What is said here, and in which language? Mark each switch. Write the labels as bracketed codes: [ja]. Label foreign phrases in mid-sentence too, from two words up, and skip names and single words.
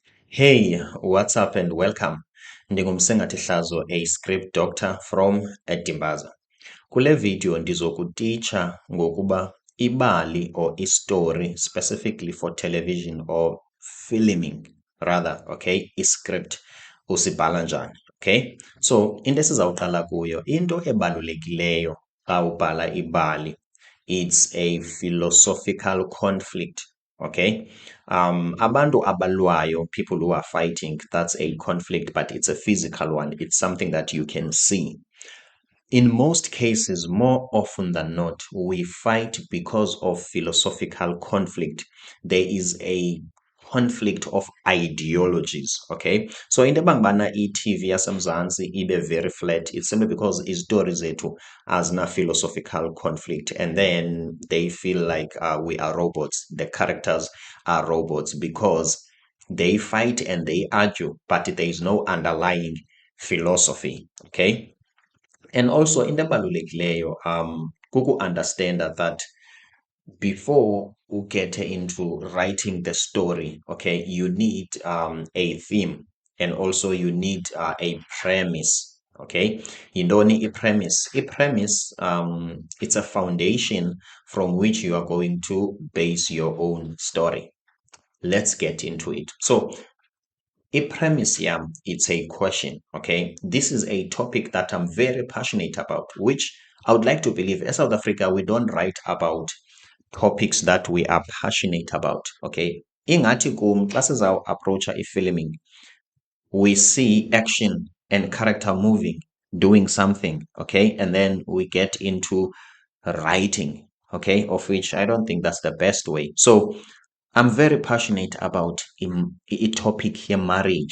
[en] Hey, what's up and welcome. Ndingumsengathi Hlazo, a script doctor from Edimbaza. [xh] Kule video ndizokutitsha ngokuba ibali or istory [en] specifically for television or filming rather, [xh] okay, iscript usibhala njani, okay? So, into esizawuqala kuyo, into ebalulekileyo xa ubhala ibali, [en] it's a philosophical conflict, okay? [xh] Abantu abalwayo, [en] people who are fighting, that's a conflict, but it's a physical one. It's something that you can see. In most cases, more often than not, we fight because of philosophical conflict. There is a conflict of ideologies, okay? [xh] So into ebangubana i-TV yaseMzantsi ibe [en] very flat, it's simply because [xh] izitori zethu azina [en] philosophical conflict, and then they feel like we are robots. The characters are robots because they fight and they argue, but there is no underlying philosophy, okay? And also [xh] into ebalulekileyo kuku-understanda [en] that before you get into writing the story, okay, you need a theme, and also you need a premise, okay? [xh] Yintoni i-premise? [en] I-premise, it's a foundation from which you are going to base your own story. Let's get into it. So [xh] i-premise yam, [en] it's a question, okay? This is a topic that I'm very passionate about, which I would like to believe in South Africa, we don't write about topics that we are passionate about, okay? [xh] Ingathi kum xa sizawuapproacha i-filming, [en] we see action and character moving, doing something, okay? And then we get into writing, okay? Of which I don't think that's the best way. So I'm very passionate about a topic here, marriage.